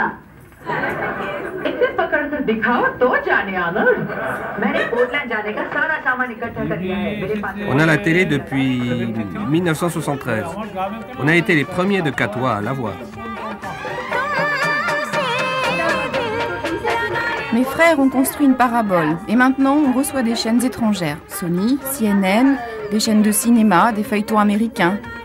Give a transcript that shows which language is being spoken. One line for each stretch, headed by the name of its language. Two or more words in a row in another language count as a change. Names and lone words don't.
Hindi: इसे पकड़कर दिखाओ तो जाने आना। मैंने पोर्टलैंड जाने का सारा सामान इकट्ठा कर लिया है। मेरे पास
French: On a la télé depuis 1973. On a été les premiers de Katoa à la voir. Mes frères ont construit une parabole et maintenant on reçoit des chaînes étrangères. Sony, CNN, des chaînes de cinéma, des feuilletons américains.